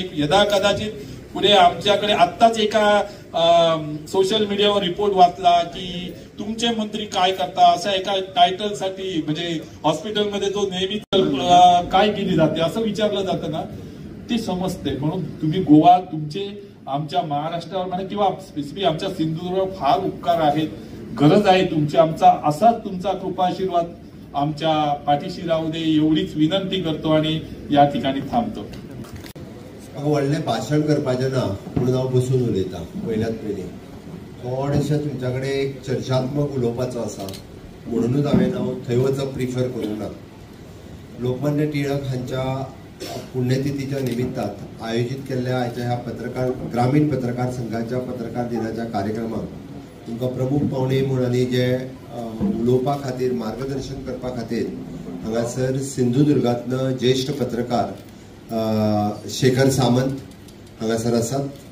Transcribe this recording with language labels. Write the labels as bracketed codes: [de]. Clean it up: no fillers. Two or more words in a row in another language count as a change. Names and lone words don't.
[mr] यदा कदाचित पुढे आमच्याकडे आत्ताच एका [en] social media [mr] रिपोर्ट वाचला की तुमचे मंत्री काय करता, असा एका टायटलसाठी म्हणजे हॉस्पिटलमध्ये जो नेहमी काय केली जाते असं विचारलं जातं ना, ते समजते. म्हणून तुम्ही गोवा, तुमचे आमच्या महाराष्ट्रावर म्हणा किंवा स्पेसिफिक आमच्या सिंधुदुर्गावर फार उपकार आहेत. गरज आहे तुमची, आमचा असाच तुमचा कृपाशीर्वाद आमच्या पाठीशी राहू दे एवढीच विनंती करतो आणि या ठिकाणी थांबतो. [kok] व्हडलें भाशण करपाचें ना, पूण हांव बसून उलयतां. पयल्यात पयलीं थोडेशें तुमच्या कडेन एक चर्चात्मक उलोवपाचो आसा, म्हणूनच हांवें थंय वचप प्रिफर करूंक ना. लोकमान्य टिळक हांच्या पुण्यतिथीच्या निमित्तान आयोजीत केल्ल्या आयच्या ह्या ग्रामीण पत्रकार संघाच्या पत्रकार दिनाच्या कार्यक्रमाक तुमकां प्रमुख पावणे म्हणून जे उलोवपा खातीर, मार्गदर्शन करपा खातीर हांगासर सिंधुदुर्गांतलो ज्येश्ठ पत्रकार शेखर सामंत हांगासर आसात.